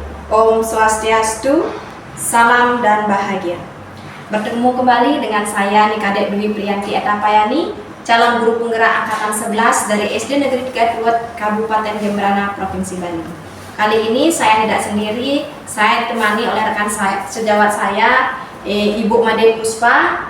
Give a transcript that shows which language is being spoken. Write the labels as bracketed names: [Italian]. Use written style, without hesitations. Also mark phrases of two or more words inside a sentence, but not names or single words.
[Balinese] Om Swastiastu, [Indonesian] salam dan bahagia. Bertemu kembali dengan saya Nikadek Dwi Priyanti Etapayani, calon guru penggerak angkatan 11 dari SD Negeri 3 Tuwet, Kabupaten Jemberana, Provinsi Bali. Kali ini saya tidak sendiri, saya ditemani oleh rekan saya, sejawat saya, Ibu Made Puspa.